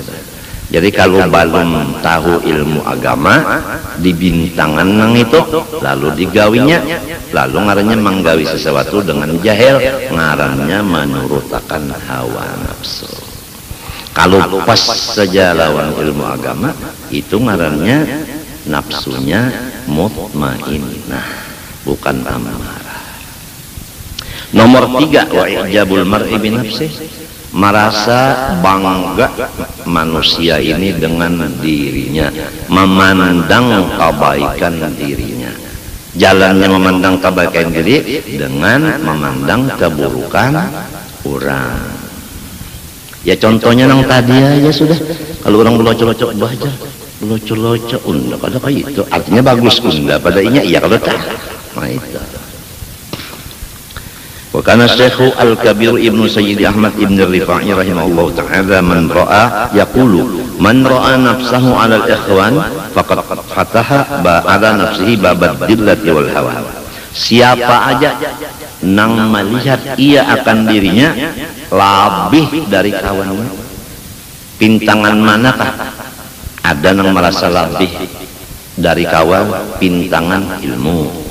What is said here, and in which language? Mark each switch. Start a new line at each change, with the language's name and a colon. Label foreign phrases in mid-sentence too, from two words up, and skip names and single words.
Banjar: Jadi kalau belum tahu ilmu agama, dibintangan nang itu, lalu digawinya, lalu ngarannya menggawi sesuatu dengan jahil, ngarannya menurutakan hawa nafsu. Kalau pas saja lawan ilmu agama, itu ngarannya nafsunya mutmainnah, bukan amarah. Nomor 3,
Arabic: وإعجاب المرء بنفسه,
Banjar: merasa bangga manusia ini dengan dirinya, memandang kebaikan dirinya. Jalannya memandang kebaikan diri dengan memandang keburukan orang. Ya contohnya nang tadi aja sudah, kalau orang belocok-locok baca, belocok-locok unda pada kayak itu, artinya bagus unda pada inya, iya kalau tak, nah itu.
Arabic: وكان الشيخ الكبير ابن سيد أحمد ابن رفاعي رحمه الله تعالى من رأى يقول من رأى نفسه على الإخوان فقد فتح على نفسه باب الذلة والهوى.
Banjar: Siapa aja nang melihat ia akan dirinya lebih dari kawannya, pintangan manakah? Ada nang merasa lebih dari kawan, pintangan ilmu.